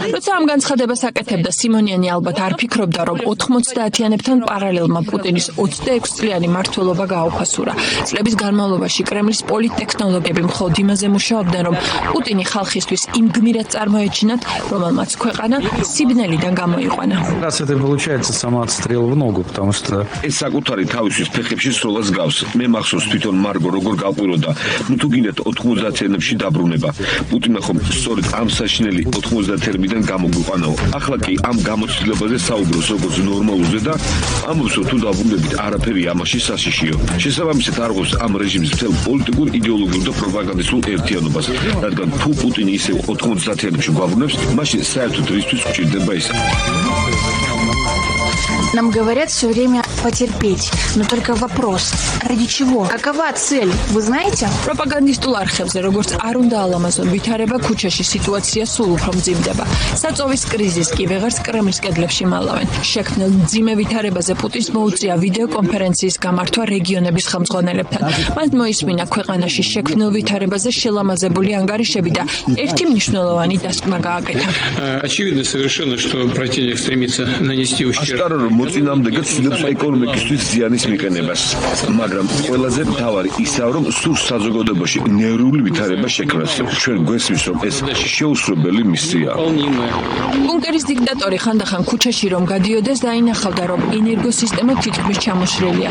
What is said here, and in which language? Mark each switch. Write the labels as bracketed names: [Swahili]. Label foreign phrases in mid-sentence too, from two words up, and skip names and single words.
[Georgian] როცა ამ განცხადებას აკეთებდა, სიმონიანი ალბათ არ ფიქრობდა, რომ 90-იანებთან პარალელმა პუტინის 26 წლიანი მმართველობა გააუფასურა. წლების განმავლობაში კრემლის პოლიტტექნოლოგები მხოლოდ იმაზე მუშაობდნენ, რომ პუტინი ხალხისთვის იმ გმირად წარმოეჩინათ, რომელმაც ქვეყანა სიბნელიდან გამოიყვანა. [Russian] Раз это получается самоотстрел в ногу, потому что [Georgian] ეს საკუთარი თავისთვის ფეხებში სროლას გავს. მე მახსოვს თვითონ მარგო როგორ გავყვიროდა. ნუ თუ გინდათ 90-იანებში დაბრუნება. პუტინმა ხომ სწორედ ამ საშინელი 90-იანებიდან გამოგვიყვანაო. ახლა კი ამ გამოცდილებაზე საუბრობს როგორც ნორმალურზე და ამბობს რომ თუ დაბრუნებით არაფერი ამაში საშიშიო. შესაბამისად არღოს ამ რეჟიმის მთელ პოლიტიკურ, იდეოლოგიურ და პროპაგანდისტულ ერთიანობას. რადგან თუ პუტინი ისევ 90-იანებში გვაბრუნებს, მაშინ საერთოდ რისთვის გვჭირდება ის. [Russian] Нам говорят все время потерпеть, но только вопрос, ради чего? Какова цель, вы знаете? [Georgian] პროპაგანდისტულ არხებზე, როგორც არ უნდა ალამაზონ ვითარება ქუჩაში სიტუაცია სულ უფრო მძიმდება. საწოვის კრიზის კი ვეღარც კრემლის კედლებში მალავენ. შექმნილ მძიმე ვითარებაზე პუტინს მოუწია ვიდეო კონფერენციის გამართვა რეგიონების ხელმძღვანელებთან. მან მოისმინა ქვეყანაში შექმნილ ვითარებაზე შელამაზებული ანგარიშები და ერთი მნიშვნელოვანი დასკვნა გააკეთა. [Russian] Очевидно совершенно, что противник стремится нанести ущерб. [Georgian] მოწინააღმდეგე ცდილობს ეკონომიკისთვის ზიანის მიყენებას, მაგრამ ყველაზე მთავარი ისაა, რომ სურს საზოგადოებაში ნერვული ვითარება შექმნას. ჩვენ გვესმის, რომ ეს შეუსრულებელი მისია. ბუნკერის დიქტატორი ხანდახან ქუჩაში რომ გადიოდეს, დაინახავდა, რომ ენერგოსისტემა თითქმის ჩამოშლილია.